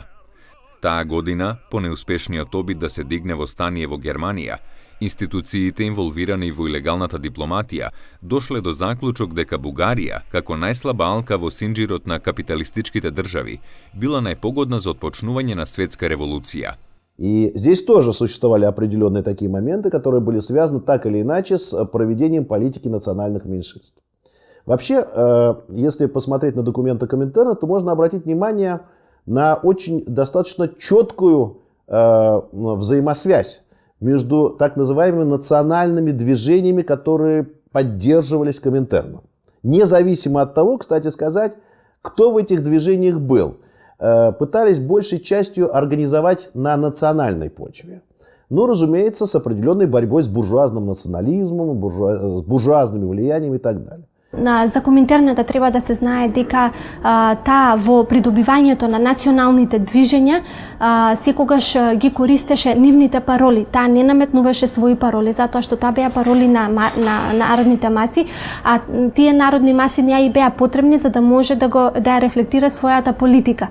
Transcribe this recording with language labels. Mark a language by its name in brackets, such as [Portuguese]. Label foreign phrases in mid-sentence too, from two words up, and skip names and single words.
[Macedonian] Таа година, по неуспешниот обид да се дигне востание во Германија, институциите инволвирани во илегалната дипломатија дошле до заклучок дека Бугарија, како најслаба алка во синџирот на капиталистичките држави, била најпогодна за отпочнување на светска револуција. [Russian] И здесь тоже существовали определенные такие моменты, которые были связаны так или иначе с проведением политики национальных меньшинств. Вообще, если посмотреть на документы Коминтерна, то можно обратить внимание на очень достаточно четкую взаимосвязь между так называемыми национальными движениями, которые поддерживались Коминтерном. Независимо от того, кстати сказать, кто в этих движениях был. Пытались большей частью организовать на национальной почве. Но, разумеется, с определенной борьбой с буржуазным национализмом, с буржуазными влияниями и так далее. [Macedonian] За Коминтерната треба да се знае дека таа во придобивањето на националните движења секогаш ги користеше нивните пароли. Таа не наметнуваше своји пароли, затоа што тоа беа пароли на народните маси, а тие народни маси не ја и беа потребни за да може да ја рефлектира својата политика.